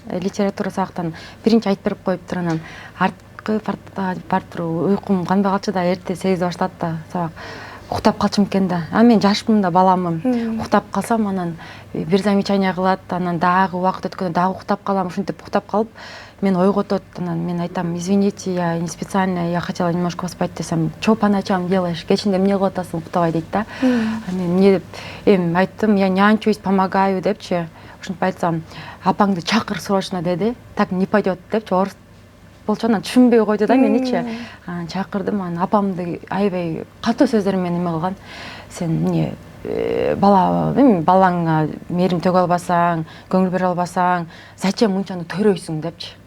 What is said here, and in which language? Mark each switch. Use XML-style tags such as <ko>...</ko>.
<ky>Литература сабактан биринчи айтып берип коюптур, анан арткы партага барып туруп уйкум канбай калчу да, эрте 8-де башталат да сабак. Уктап калчумун экен да. Мен жашмын да, баламын. Уктап калсам, анан бир замечание кылат, анан дагы убакыт өткөндө дагы уктап калам. Ушинтип уктап калып, мен ойготот. Анан мен айтам:</ky> <ru>"Извините, я не специально, я хотела немножко поспать", десем: "Чё по ночам делаешь?</ru> <ky>Кечинде эмне кылып атасың, уктабай", дейт да. Мен эмне деп айттым:</ky> <ru>"Я нянчуюсь, помогаю",</ru> <ky>депчи. Ушинтип айтсам: "Апаңды чакыр срочно", деди.</ky> <ru>"Так не пойдет",</ru> <ky>депчи. Орус болчу, анан түшүнбөй койду да меничи. Анан чакырдым, анан апамды аябай катуу сөздөр менен эме кылган: "Сен эмне балаңа мээрим төгө албасаң, көңүл бере албасаң,</ky> <ru>зачем</ru> <ky>мынчаны төрөйсүң", депчи.</ky>